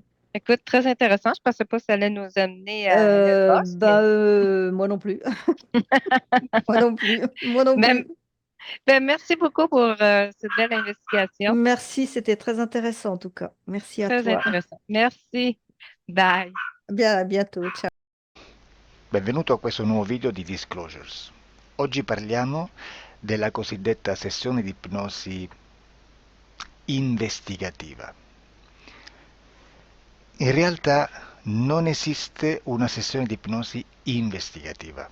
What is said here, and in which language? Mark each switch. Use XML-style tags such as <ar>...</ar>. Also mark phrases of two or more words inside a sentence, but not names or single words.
<fr>Écoute, très intéressant. Je pensais pas que ça allait nous amener à Elon Musk. Moi non plus. Moi non plus. Moi non Ben, plus. ben, merci beaucoup pour cette belle investigation. Merci, c'était très intéressant en tout cas. Merci à Très toi. intéressant. Merci. Bye. Bien, à bientôt. Ciao.</fr> <it>Benvenuto a questo nuovo video di Disclosures. Oggi parliamo della cosiddetta sessione di ipnosi investigativa. In realtà non esiste una sessione di ipnosi investigativa.</it>